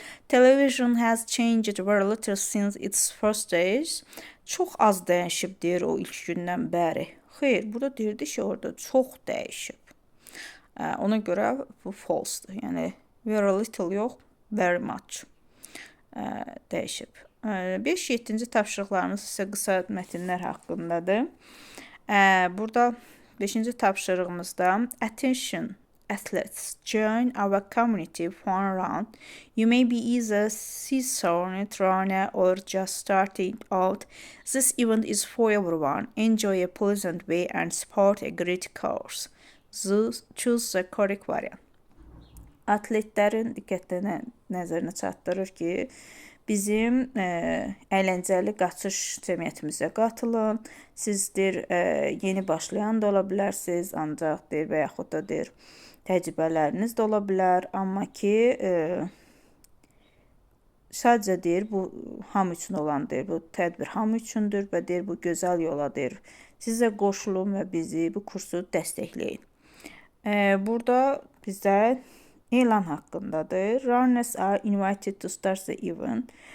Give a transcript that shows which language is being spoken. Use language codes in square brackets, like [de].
[en] Television has changed very little since its first days. [az] Çox az dəyişibdir o ilk gündən bəri. Xeyr, burada deyirdi ki, orada çox dəyişib. Ona görə bu false'dır. Yəni, [en] very little [az] yox, [en] very much [az] dəyişib. 5-7-ci tapşırıqlarımız isə qısa mətnlər haqqındadır. Burada 5-ci tapşırığımızda [en] attention athletes join our community fun round. You may be either seasoned runner or just starting out. This event is for everyone. Enjoy a pleasant way and support a great cause. Choose the correct variant. [az] Atletlərin diqqətini nəzərinə çatdırır ki, bizim əyləncəli qaçış cəmiyyətimizə qatılın. Sizdir, yeni başlayan da ola bilərsiniz, ancaq deyir və yaxud da deyir, təcrübələriniz də ola bilər. Amma ki, sadəcə deyir, bu hamı üçün olan deyir, bu tədbir hamı üçündür və deyir, bu gözəl yola deyir. Sizə qoşulun və bizi bu kursu dəstəkləyin. Burada bizdə elan haqqındadır. [en] Runners are invited to start the event.